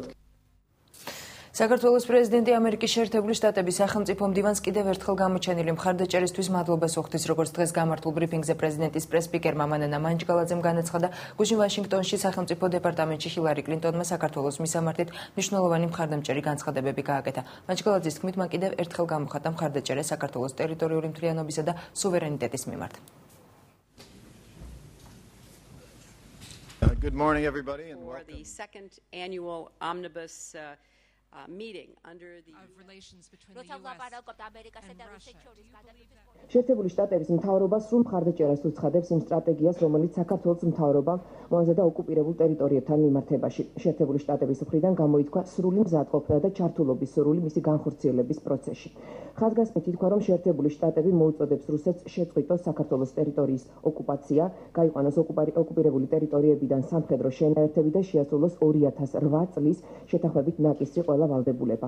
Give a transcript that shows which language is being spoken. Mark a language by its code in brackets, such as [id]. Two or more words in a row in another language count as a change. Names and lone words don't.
[ka] საქართველოს პრეზიდენტი ამერიკის შეერთებული შტატების სახელმწიფო მდივანს კიდევ ერთხელ გამოჩენილი მხარდაჭერისთვის მადლობას უხდის, როგორც დღეს გამართულ ბრიფინგზე პრეზიდენტის პრეს-სპიკერმა მანანა მანჯგალაძემ განაცხადა, გუშინ ვაშინგტონში სახელმწიფო დეპარტამენტში ჰილარი კლინტონმა საქართველოს მისამართით მნიშვნელოვანი მხარდამჭერი განცხადებები გააკეთა. მანჯგალაძის თქმით, მან კიდევ ერთხელ გამოხატა მხარდაჭერა საქართველოს ტერიტორიული მთლიანობისა და სუვერენიტეტის მიმართ. [en] Good morning, everybody, and welcome. For the second annual omnibus meeting under the relations between the US and Russia. [ka] შეერთებული შტატების მთავრობა სრულ მხარდაჭერას უცხადებს იმ სტრატეგიას, რომელიც საქართველოს მთავრობამ მოაზრდა ოკუპირებულ ტერიტორიებთან მიმართებაში. შეერთებული შტატების მხრიდან გამოითქვა სრული მზადყოფნა და ჩართულობის სრული მისი განხორციელების პროცესში. ხაზგასმით ითქვა, რომ შეერთებული შტატები მოუწოდებს რუსეთს შეწყვიტოს საქართველოს ტერიტორიის ოკუპაცია, გაიყვანოს ოკუპირებული ტერიტორიებიდან სამხედრო შენაერთები და შეასრულოს 2008 წლის შეთანხმებით ნაკისრი ყველა ვალდებულება.